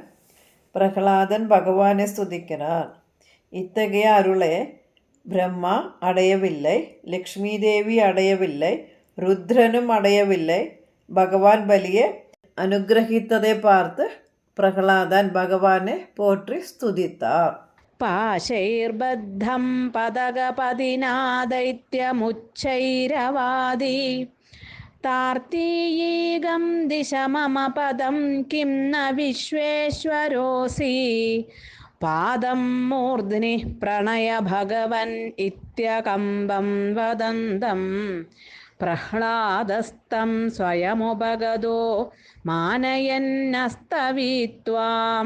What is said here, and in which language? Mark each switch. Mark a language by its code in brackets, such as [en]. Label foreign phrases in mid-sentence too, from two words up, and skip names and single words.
[ta] பிரகலாதன் பகவானை ஸ்துதிக்கிறார். இத்தகைய அருளை பிரம்மா அடையவில்லை, லக்ஷ்மி தேவி அடையவில்லை, ருத்ரனும் அடையவில்லை. பகவான் பலியை அனுகிரகித்ததை பார்த்து பிரகலாதன் பகவானை போற்றி ஸ்துதித்தார். [sa] പാശൈർബദ്ധം പദകപദിനാ ദൈത്യമുച്ചൈരവാദി താർത്തീയീകം ദിശ മമ പദം കിം ന വിശ്വേശ്വരോസി പാദം മൂർധ്നി പ്രണയ ഭഗവൻ ഇത്യകമ്പം വദന്തം പ്രഹ്ലാദസ്തം സ്വയമുപഗതോ മാനയന്നസ്തവീത്വാം.